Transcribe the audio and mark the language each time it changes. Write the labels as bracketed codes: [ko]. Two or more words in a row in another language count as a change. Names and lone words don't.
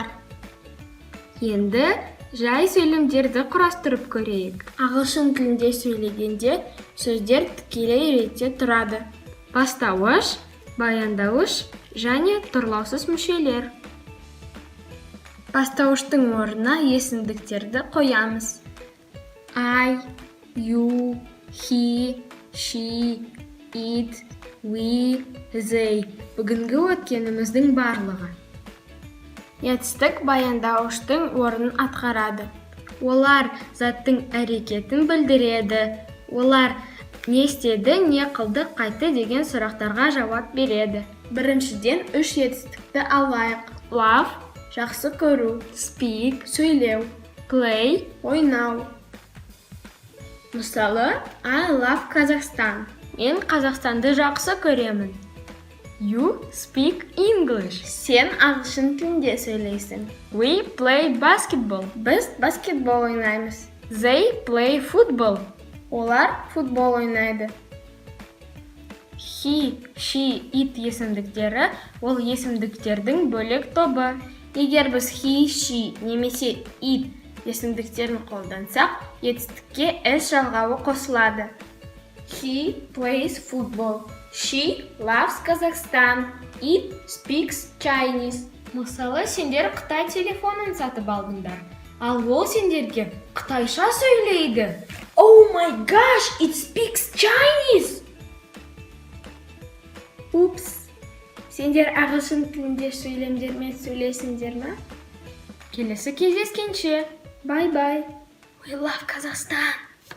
[kk] Енді жай сөйлемдерді құрастырып көрейік. Ағылшын тілінде сөйлегенде сөздер тікелей ретте тұрады: бастауыш, баяндауыш және тұрлаусыз мүшелер. Бастауыштың орнына есімдіктерді қоямыз: [en] I, you, he, she, it, we, they. [kk] Бүгінгі өткеніміздің барлығы. Етістік баяндауыштың орнын атқарады. Олар заттың әрекетін білдіреді. Олар не істеді, не қылды, қайтты деген сұрақтарға жауап береді. Біріншіден 3 етістікті алайық. Love, жақсы көру. Speak, сөйлеу. Play, ойнау. Мысалы, [en] I love Kazakhstan. [kk] Мен Қазақстанды жақсы көремін. [en] You speak English. [kk] Сен ағылшын тілінде сөйлейсің. [en] We play basketball. [kk] Біз баскетбол ойнаймыз. [en] They play football. [kk] Олар футбол ойнайды. [en] He, she, it [kk] есімдіктері ол есімдіктердің бөлек тобы. Егер біз [en] he, she [kk] немесе it есімдіктерін қолдансақ, етістікке s жалғауы қосылады. [en] He plays football. She loves Kazakhstan. It speaks Chinese. [kk] Мысалы, сендер Қытай телефонын сатып алдыңдар. Ал ол сендерге қытайша сөйлейді. [en] Oh my gosh, it speaks Chinese! Упс! [kk] Сендер ағылшын тілінде сөйлемдермен сөйлесіңдер ме? Келесі кездескенше. [en] Bye-bye. We love Kazakhstan.